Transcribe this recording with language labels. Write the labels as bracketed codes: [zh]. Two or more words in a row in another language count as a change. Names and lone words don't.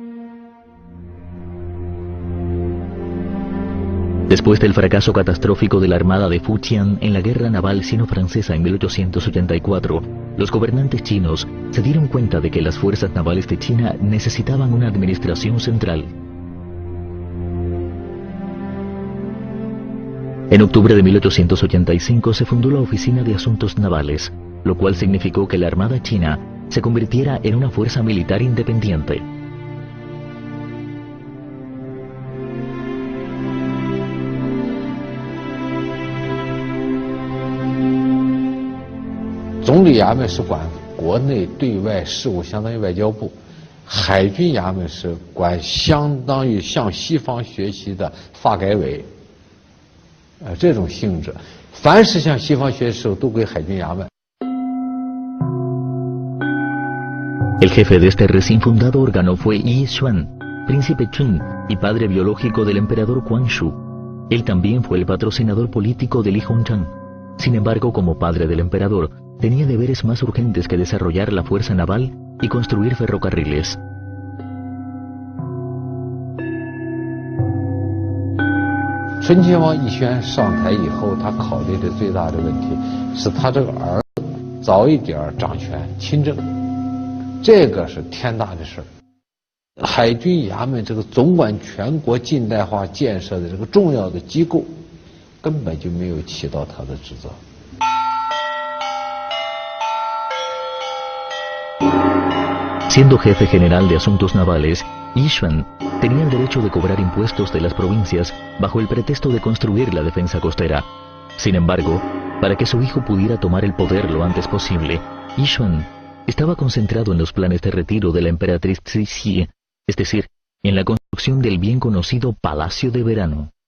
[es] Después del fracaso catastrófico de la Armada de Fujian en la Guerra Naval Sino-Francesa en 1884, los gobernantes chinos se dieron cuenta de que las fuerzas navales de China necesitaban una administración central. En octubre de 1885 se fundó la Oficina de Asuntos Navales, lo cual significó que la Armada China se convirtiera en una fuerza militar independiente. [zh] 总理衙门是管国内对外事务，相当于外交部；海军衙门是管相当于向西方学习的发改委。这种性质，凡是向西方学习的都归海军衙门。 [es] El jefe de este recién fundado órgano fue Yi Xuan, príncipe Chun y padre biológico del emperador Quanzhou. Él también fue el patrocinador político de Li Hongzhang. Sin embargo, como padre del emperador, tenía deberes más urgentes que desarrollar la fuerza naval y construir ferrocarriles. [zh] 顺亲王奕轩上台以后，他考虑的最大的问题是他这个儿子早一点掌权亲政，这个是天大的事儿。海军衙门这个总管全国近代化建设的这个重要的机构，根本就没有起到他的职责。 [es] Siendo jefe general de asuntos navales, Yi Xuan tenía el derecho de cobrar impuestos de las provincias bajo el pretexto de construir la defensa costera. Sin embargo, para que su hijo pudiera tomar el poder lo antes posible, Yi Xuan estaba concentrado en los planes de retiro de la emperatriz Cixi, es decir, en la construcción del bien conocido Palacio de Verano.